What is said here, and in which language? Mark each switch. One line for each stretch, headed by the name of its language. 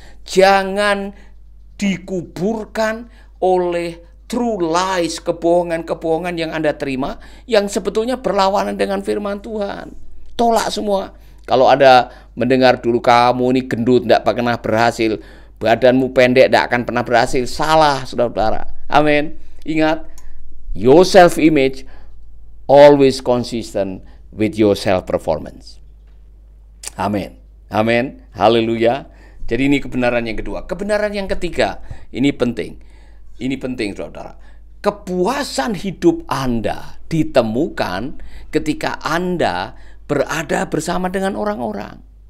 Indonesian: Jangan dikuburkan oleh
English: true lies,
Indonesian: kebohongan-kebohongan yang Anda terima, yang sebetulnya berlawanan dengan firman Tuhan. Tolak semua. Kalau ada mendengar dulu kamu ini gendut, tidak pernah berhasil, badanmu pendek, tidak akan pernah berhasil. Salah, saudara-saudara. Amin.
English: Ingat, your self-image always consistent with your self-performance.
Indonesian: Amin. Amin. Haleluya. Jadi ini kebenaran yang kedua. Kebenaran yang ketiga, ini penting. Ini penting, saudara. Kepuasan hidup Anda ditemukan ketika Anda berada bersama dengan orang-orang.